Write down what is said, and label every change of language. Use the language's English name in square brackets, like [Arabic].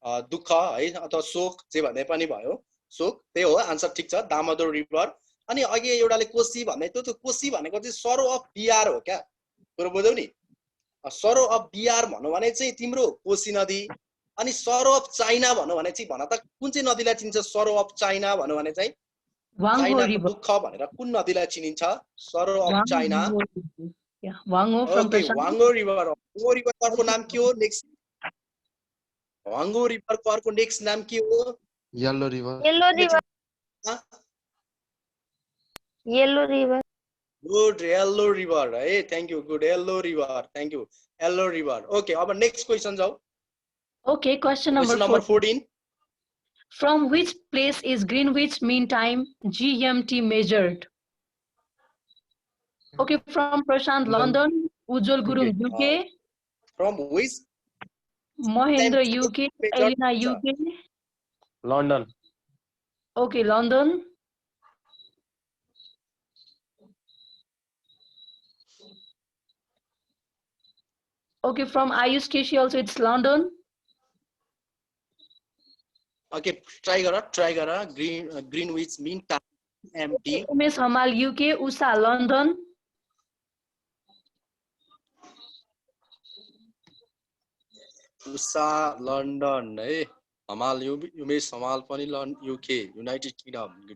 [Nepali] दुःख है अथवा शोक जे भने पनि भयो शोक त्यही हो आन्सर ठीक छ दामोदर रिभर अनि अघि एउटाले कोशी भन्दै त्यो कोशी भनेको चाहिँ सरो अफ बिहार हो क्या पुरो बुझ्यौ नि सरो अफ बिहार भन्नु भने चाहिँ तिम्रो कोशी नदी अनि सरो अफ चाइना भन्नु भने चाहिँ भन त कुन चाहिँ नदीलाई चिन्छ सरो अफ चाइना भन्नु भने चाहिँ चाइनाको दुःख भनेर कुन नदीलाई चिनिन्छ सरो of China [English] Huang Ho from प्रशान्त [Nepali] वाङ्गो river को नाम के हो नेक्स्ट वाङ्गो रिभर को नेक्स्ट नाम के हो [English] yellow river good yellow river है thank you good yellow river thank you yellow river okay [Nepali] अब नेक्स्ट क्वेशन जाऊ [English] Okay, question number 14. From which place is Greenwich Mean Time GMT measured? Okay, from Prashant London, Ujjwal Gurung UK. From which? Mahendra UK, Elena UK. London. Okay, London. Okay, from Ayush Keshi also it's London. Okay try गर Greenwich mean time MT Umesh Hamal UK, Usha London, Usha London है हमाल उमेश हमाल पनि UK united kingdom